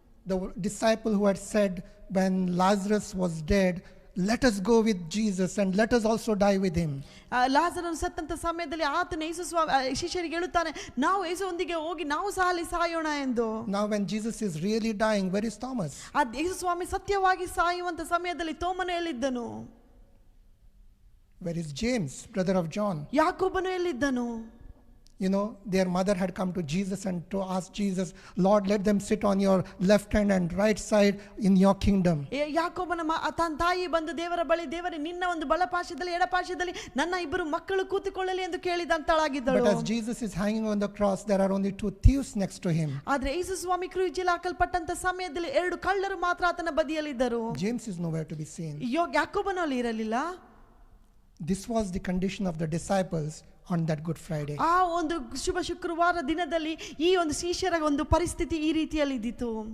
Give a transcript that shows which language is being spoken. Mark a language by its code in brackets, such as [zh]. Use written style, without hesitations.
[en] The disciple who had said when Lazarus was dead, let us go with Jesus and let us also die with him. [kn] ಲಾಜರನು ಸತ್ತಂತ ಸಮಯದಲ್ಲಿ ಆತನು ಯೇಸು ಶಿಷ್ಯರಿಗೆ ಹೇಳುತ್ತಾನೆ, ನಾವು ಯೇಸುವೊಂದಿಗೆ ಹೋಗಿ ನಾವು ಸಹ ಅಲ್ಲಿ ಸಾಯೋಣ ಎಂದು. [en] Now when Jesus is really dying, where is Thomas? [kn] ಯೇಸು ಸ್ವಾಮಿ ಸತ್ಯವಾಗಿ ಸಾಯುವಂತ ಸಮಯದಲ್ಲಿ ತೋಮನು ಎಲ್ಲಿದ್ದನು? [en] Where is James, brother of John? [kn] ಯಾಕೋಬನು ಎಲ್ಲಿದ್ದನು? [en] You know, their mother had come to Jesus and to ask Jesus, Lord, let them sit on your left hand and right side in your kingdom. [kn] ಯಾಕೋಬನ ತನ್ನ ತಾಯಿ ಬಂದು ದೇವರ ಬಳಿ, ದೇವರೇ ನಿನ್ನ ಒಂದು ಬಲಪಾರ್ಶ್ವದಲ್ಲಿ ಎಡಪಾರ್ಶ್ವದಲ್ಲಿ ನನ್ನ ಇಬ್ಬರು ಮಕ್ಕಳು ಕೂತುಕೊಳ್ಳಲಿ ಎಂದು ಕೇಳಿದಂತಳಾಗಿದ್ದಳು. [en] But as Jesus is hanging on the cross, there are only 2 thieves next to him. [kn] ಆದ್ರೆ ಯೇಸು ಸ್ವಾಮಿ ಕ್ರೂಜಿಯಲ್ಲಿ ಹಾಕಲ್ಪಟ್ಟಂತ ಸಮಯದಲ್ಲಿ 2 ಕಳ್ಳರು ಮಾತ್ರ ಆತನ ಬದಿಯಲ್ಲಿದ್ದರು. [en] James is nowhere to be seen. [kn] ಯಾಕೋಬನು ಅಲ್ಲಿ ಇರಲಿಲ್ಲ. [en] This was the condition of the disciples on that Good Friday. [kn] ಆ ಒಂದು ಶುಭ ಶುಕ್ರವಾರ ದಿನದಲ್ಲಿ ಈ ಒಂದು ಶಿಷ್ಯರ ಒಂದು ಪರಿಸ್ಥಿತಿ ಈ ರೀತಿಯಲ್ಲಿ ಇದ್ದಿತು.